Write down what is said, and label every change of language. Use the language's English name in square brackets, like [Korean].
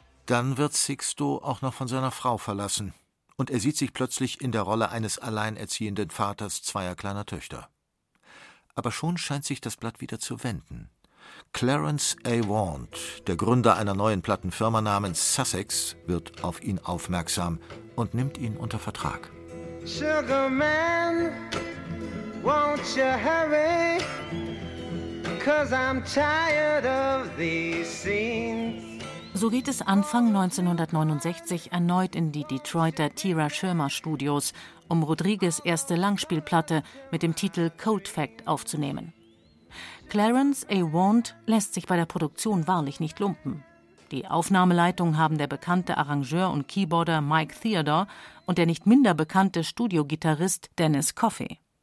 [German] Dann wird Sixto auch noch von seiner Frau verlassen. Und er sieht sich plötzlich in der Rolle eines alleinerziehenden Vaters 2 kleiner Töchter. Aber schon scheint sich das Blatt wieder zu wenden. Clarence A. Wand, der Gründer einer neuen Plattenfirma namens Sussex, wird auf ihn aufmerksam und nimmt ihn unter Vertrag. [English] Sugar Man, won't you hurry? 'Cause I'm tired of these scenes. [German] So geht es Anfang 1969 erneut in die Detroiter Tira Schirmer Studios, um Rodriguez' erste Langspielplatte mit dem Titel Cold Fact aufzunehmen. Clarence A. Wand lässt sich bei der Produktion wahrlich nicht lumpen. Die Aufnahmeleitung haben der bekannte Arrangeur und Keyboarder Mike Theodore und der nicht minder bekannte Studiogitarrist Dennis Coffey.